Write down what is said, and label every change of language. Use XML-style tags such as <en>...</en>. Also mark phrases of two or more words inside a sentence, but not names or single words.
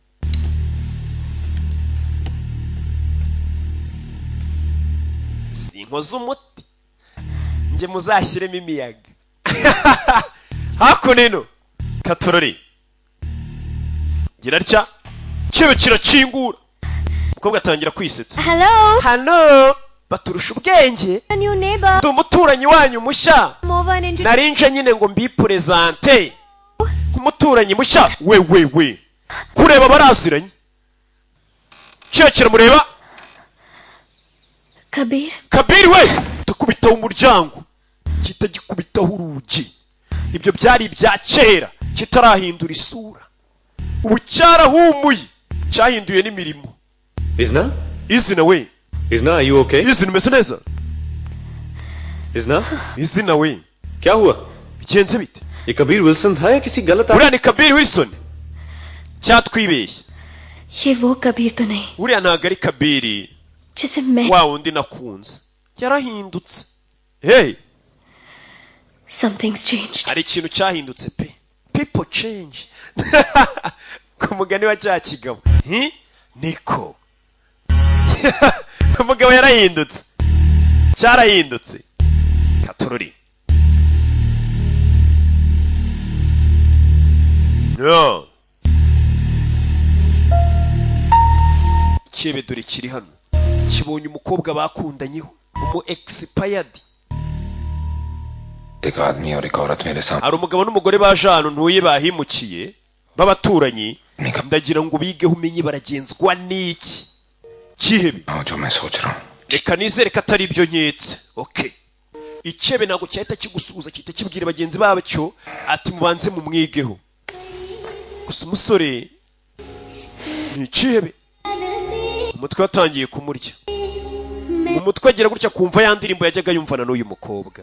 <rw>sinkoze umuti njye muzashyiremo imiyaga hakuno ino katorore gira atya kibe kirakingura umukobwa atangira kwisetsa</rw> <en>Hello,</en> <rw>hano baturusha ubwenge</rw> <en>new neighbor.</en> <rw>ndi umuturanyi wanyu mushya</rw> <en>Come over and introduce.</en> <rw>narinje nyine ngo mbipurezante nk'umuturanyi mushya we kureba baraziranye kiba kiramureba Kabir. kabiri we tukubitaho umuryango kitagikubitaho urugi ibyo byari ibya kera kitarahindura isura ubu cyarahumuye cyahinduye n'imirimo Isna? izina we Isna, are you okay? izina umeze neza Isna? izina we</rw> <hi>क्या हुआ?</hi> <rw>bigenze bite</rw> <hi>ये कबीर विल्सन था या किसी गलत</hi> <rw>uriya ni kabiri wilson cyatwibeshye</rw> <hi>ये वो कबीर तो नहीं</hi> <rw>uriya ntabwo ari kabiri</rw> <hi>जिसे मैं</hi> <rw>wa wundi nakunze yarahindutse hey</rw> <en>something's changed.</en> <rw>hari ikintu cyahindutse pe</rw> <en>people change</en> <rw>ku mugani wa cya kigabo niko umugabo yarahindutse cyarahindutse katorori no kibe dore kiri hano kibonye umukobwa bakundanyeho umu expired.</rw> <hi>एक आदमी और एक औरत मेरे सामने</hi> <rw>hari umugabo n'umugore baje hano ntuye bahimukiye b'abaturanyi ndagira ngo bigeho umenye baragenzwa n'iki kihebe</rw> <hi>जो मैं सोच रहा हूँ</hi> <rw>reka nizere ko atari ibyo nketse. Okay, icyebe ntabwo cyahita kigusuhuza cyita kibwira bagenzi babacyo ati mubanze mumwigeho. Gusa umusore ni ikihebe, umutwe watangiye kumurya. Mu mutwe agira gutya kumva ya ndirimbo yajyaga yumvana n'uyu mukobwa.</rw>